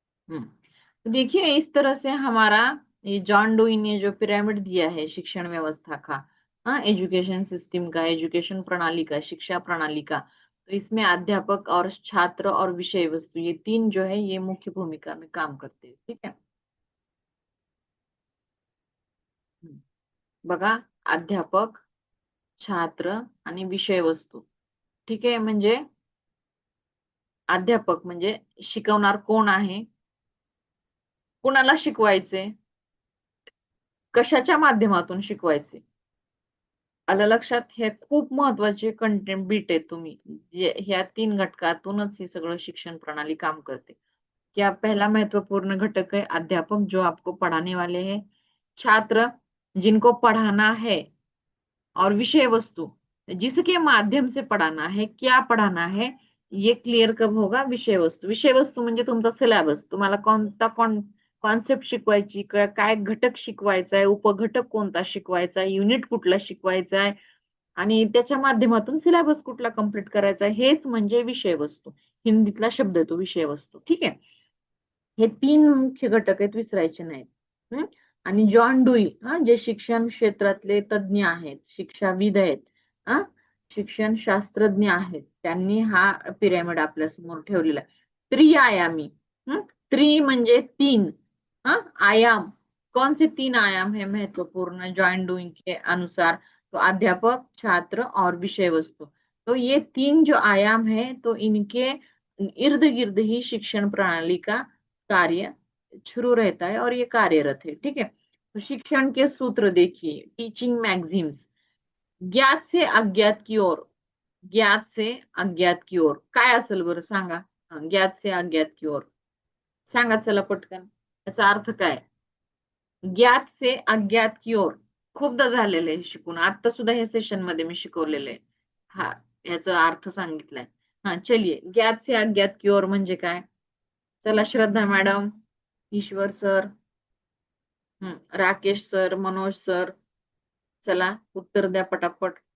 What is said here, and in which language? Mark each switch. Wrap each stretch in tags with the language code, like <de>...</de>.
<hi>हम्म. तो देखिए इस तरह से हमारा ये जॉन डूई ने जो पिरामिड दिया है शिक्षण व्यवस्था का, हाँ एजुकेशन सिस्टम का, एजुकेशन प्रणाली का, शिक्षा प्रणाली का, तो इसमें अध्यापक और छात्र और विषय वस्तु ये तीन जो है ये मुख्य भूमिका में काम करते हैं. ठीक है. हम्म.</hi> <mr>बघा अध्यापक, छात्र आणि विषय वस्तू. ठीक आहे. म्हणजे अध्यापक म्हणजे शिकवणार कोण आहे, कुणाला शिकवायचे, कशाच्या माध्यमातून शिकवायचे. आलं लक्षात? हे खूप महत्वाचे कंटेंट बीट आहे तुम्ही. ह्या तीन घटकातूनच हे सगळं शिक्षण प्रणाली काम करते.</mr> <hi>क्या पहला महत्वपूर्ण घटक है अध्यापक जो आपको पढ़ाने वाले हैं, छात्र जिनको पढ़ाना है और विषय वस्तु जिसके माध्यम से पढ़ाना है, क्या पढ़ाना है ये क्लिअर कब होगा?</hi> <mr>विषय वस्तू. विषय वस्तू म्हणजे तुमचा सिलेबस. तुम्हाला कोणता कॉन्सेप्ट शिकवायची, काय घटक शिकवायचा आहे, उपघटक कोणता शिकवायचा आहे, युनिट कुठला शिकवायचा आहे आणि त्याच्या माध्यमातून सिलेबस कुठला कंप्लीट करायचा आहे, हेच म्हणजे विषय वस्तू. हिंदीतला शब्द आहे तो विषय वस्तू. ठीक आहे. हे तीन मुख्य घटक आहेत, विसरायचे नाहीत. आणि जॉन डुई जे शिक्षण क्षेत्रातले तज्ज्ञ आहेत, शिक्षाविद आहेत, शिक्षण शास्त्रज्ञ आहेत, त्यांनी हा पिरॅमिड आपल्या समोर ठेवलेला आहे. त्रिआयामी. त्रि म्हणजे तीन. आयाम.</mr> <hi>कौन से तीन आयाम है महत्वपूर्ण जॉन डुई के अनुसार? तो अध्यापक, छात्र और विषय वस्तु. तो ये तीन जो आयाम है तो इनके इर्द गिर्द ही शिक्षण प्रणाली का कार्य शुरू रहता है और ये कार्यरत है. ठीक है. तो शिक्षण के सूत्र देखिए. टीचिंग मैगझिम्स. ज्ञात से अज्ञात की ओर. ज्ञात से अज्ञात की ओर</hi> <mr>काय असेल बरं सांगा? ज्ञात से अज्ञात की ओर सांगा चला पटकन. याचा अर्थ काय?</mr> <hi>ज्ञात से अज्ञात की ओर</hi> <mr>खूपदा झालेलं आहे शिकून. आता सुद्धा हे सेशन मध्ये मी शिकवलेलं आहे. हा याचा अर्थ सांगितलाय. हा चलिए</mr> <hi>ज्ञात से अज्ञात की ओर</hi> <mr>म्हणजे काय? चला श्रद्धा मॅडम, ईश्वर sir, Rakesh sir, Manoj sir, चला उत्तर द्या पटापट.</mr>